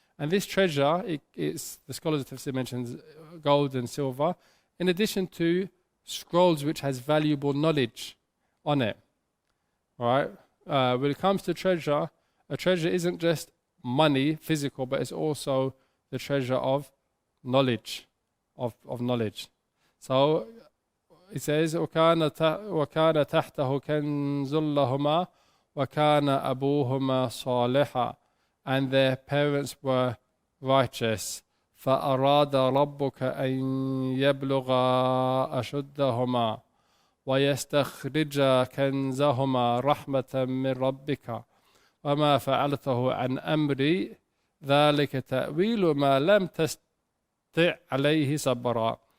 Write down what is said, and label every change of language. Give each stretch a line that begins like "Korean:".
English: And this treasure, it's the scholars of Tafsir mentions gold and silver, in addition to scrolls which has valuable knowledge on it. Right? When it comes to treasure, a treasure isn't just money, physical, but it's also the treasure of knowledge, of knowledge. So it says,
Arabic: وَكَانَ تَحْتَهُ كَنْزٌ لَهُمَا وَكَانَ أَبُوهُمَا صَالِحًا.
English: And their parents were righteous.
Arabic: فَأَرَادَ رَبُّكَ أَنْ يَبْلُغَا أَشُدَّهُمَا وَيَسْتَخْرِجَا كَنْزَهُمَا رَحْمَةً مِّن رَبِّكَ وَمَا فَعَلْتَهُ عَنْ أَمْرِي ذَلِكَ تَأْوِيلُ مَا لَمْ تَسْطِعْ عَلَيْهِ صَبْرًا.